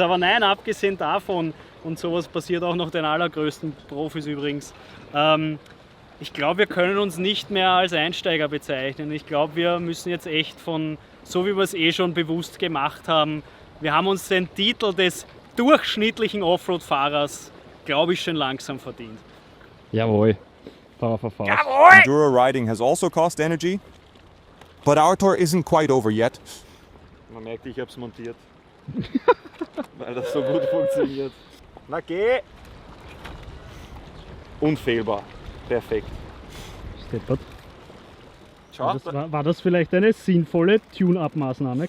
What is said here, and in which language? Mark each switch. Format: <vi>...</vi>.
<de>Aber nein, abgesehen davon, und sowas passiert auch noch den allergrößten Profis übrigens, ich glaube, wir können uns nicht mehr als Einsteiger bezeichnen. Ich glaube, wir müssen jetzt echt so wie wir es eh schon bewusst gemacht haben, wir haben uns den Titel des durchschnittlichen Offroad-Fahrers, glaube ich, schon langsam verdient. Jawohl. Jawohl!</de> <en>Enduro riding has also cost energy, but our tour isn't quite over yet.</en> <de>Man merkt, ich habe es montiert, weil das so gut funktioniert. Na geh! Unfehlbar. Perfekt. Steppert. Schau, War das vielleicht eine sinnvolle Tune-Up-Maßnahme?</de>